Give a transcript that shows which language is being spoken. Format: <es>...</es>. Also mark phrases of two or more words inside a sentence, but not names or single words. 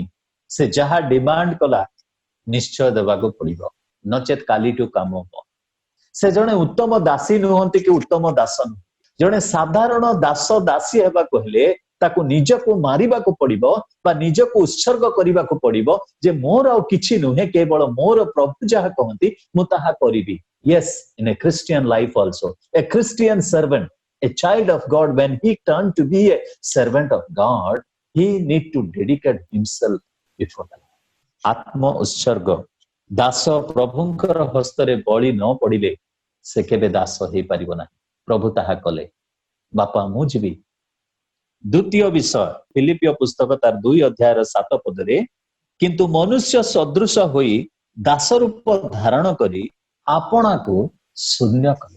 <or>ସେ ଯାହା ଡିମାଣ୍ଡ କଲା ନିଶ୍ଚୟ ଦେବାକୁ ପଡିବ, ନଚେତ କାଲିଠୁ କାମ ହବ। ସେ ଜଣେ ଉତ୍ତମ ଦାସୀ ନୁହନ୍ତି କି ଉତ୍ତମ ଦାସ ନୁହନ୍ତି। ଜଣେ ସାଧାରଣ ଦାସ ଦାସୀ ହେବାକୁ ହେଲେ ତାକୁ ନିଜକୁ ମାରିବାକୁ ପଡିବ ବା ନିଜକୁ ଉତ୍ସର୍ଗ କରିବାକୁ ପଡିବ, ଯେ ମୋର ଆଉ କିଛି ନୁହେଁ, କେବଳ ମୋର ପ୍ରଭୁ ଯାହା କହନ୍ତି ମୁଁ ତାହା କରିବି।</or> <en>Yes, in a Christian life also, a Christian servant, a child of God, when he turned to be a servant of God, he need to dedicate himself before the Lord.</en> <or>ଆତ୍ମ ଉତ୍ସର୍ଗ। ଦାସ ପ୍ରଭୁଙ୍କର ହସ୍ତରେ ବଳି ନ ପଡିଲେ ସେ କେବେ ଦାସ ହେଇପାରିବ ନାହିଁ। ପ୍ରଭୁ ତାହା କଲେ। ବାପା ମୁଁ ଯିବି। ଦ୍ୱିତୀୟ ବିଷୟ, ଫିଲିପିଓ ପୁସ୍ତକ ତାର 2 ଅଧ୍ୟାୟର 7 ପଦରେ, କିନ୍ତୁ ମନୁଷ୍ୟ ସଦୃଶ ହୋଇ ଦାସ ରୂପ ଧାରଣ କରି ଆପଣାକୁ ଶୂନ୍ୟ କଲେ।</or>